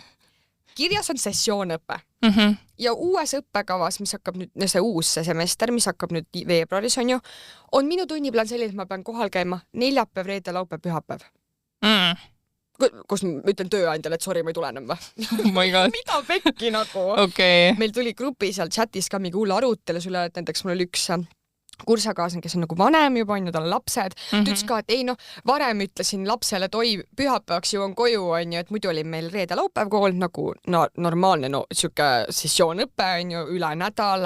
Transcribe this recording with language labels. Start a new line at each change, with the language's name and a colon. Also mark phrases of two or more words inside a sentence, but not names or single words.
Estonian: Kirjas on sessioonõpe. Ja uues õppekavas, mis hakkab nüüd, see uus semester, mis hakkab nüüd veebruaris on ju, on minu tunniplaan selline, et ma pean kohal käima neljapäev, reede, laupäev, pühapäev. Kus ma ütlen tööandjale, et sorry, ma ei tule enam või?
English: Oh my god.
Estonian: Mida pekki nagu? Meil tuli grupi seal chatis ka mingi hull arutelu sulle, et näiteks mul oli üks kursakaaslane, kes on nagu vanem juba, on ju, tal on lapsed, ta ütles ka, et ei noh, varem ütlesin lapsele, et oi, pühapäevaks jõuan koju, on ju, et muidu oli meil reede-laupäev kool nagu normaalne siuke sessioonõpe, on ju, üle nädala.